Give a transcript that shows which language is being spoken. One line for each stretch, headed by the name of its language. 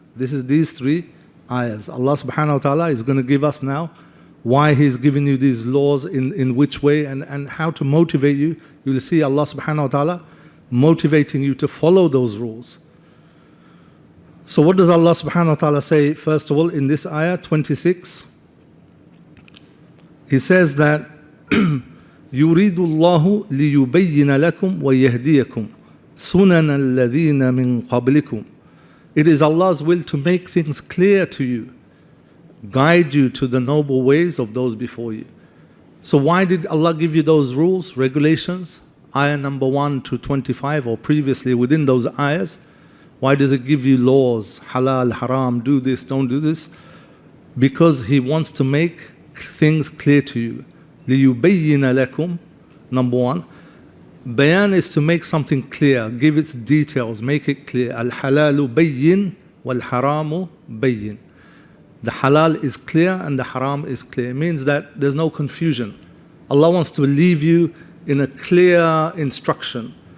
English: This is these three ayahs. Allah subhanahu wa ta'ala is going to give us now why He's giving you these laws, in which way, and how to motivate you. You will see Allah subhanahu wa ta'ala motivating you to follow those rules. So what does Allah subhanahu wa ta'ala say, first of all, in this ayah 26? He says that
Arabic: يُرِيدُ اللَّهُ لِيُبَيِّنَ لَكُمْ وَيَهْدِيَكُمْ سُنَنَ الَّذِينَ مِنْ قَبْلِكُمْ.
English: It is Allah's will to make things clear to you, guide you to the noble ways of those before you. So why did Allah give you those rules, regulations? Ayah number 1 to 25, or previously within those ayahs. Why does it give you laws, halal, haram, do this, don't do this? Because He wants to make things clear to you.
Arabic: لِيُبَيِّنَ لَكُمْ,
English: number 1. Bayan is to make something clear, give its details, make it clear.
Arabic: Al-halalu bayyin wal-haramu bayyin.
English: The halal is clear and the haram is clear. It means that there's no confusion. Allah wants to leave you in a clear instruction.